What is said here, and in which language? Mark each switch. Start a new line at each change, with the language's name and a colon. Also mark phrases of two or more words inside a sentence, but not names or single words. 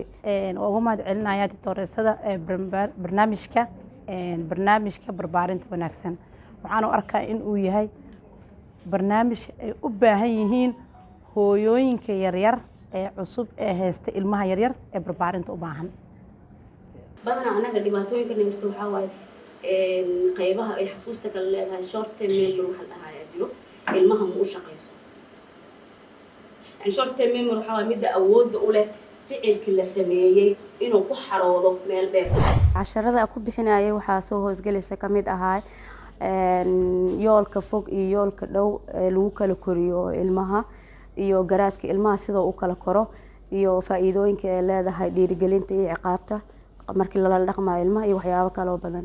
Somali: ugu mahad celinayaa titooreysada barnaamijka barbaarinta wanaagsan waxaan u arkaa in uu yahay barnaamij ay u baahan yihiin hooyooyinka yaryar ee cusub ee haysta ilmaha yaryar ee barbaarinta u baahan badanaa anaga dhibaatooyinka haysta waxaa waaye qaybaha ay xasuusta kala leedahay
English: short term memory
Somali: waxa la dhahayaa jiro ilmaha ma u shaqayso
English: short term memory
Somali: waxaa waaye midda awoodda u leh ficilkii la sameeyey inuu ku xaroodo meel dheer casharada ku bixinayay waxaa soo hoosgelaysa ka mid ahaa yoolka fog iyo yoolka dhow ee lagu kala koriyo ilmaha iyo garaadka ilmaha sidoo u kala koro iyo faa'iidooyinka ay leedahay dhiirigelinta iyo ciqaabta markii lala dhaqmayo ilmaha iyo waxyaabo kale oo badan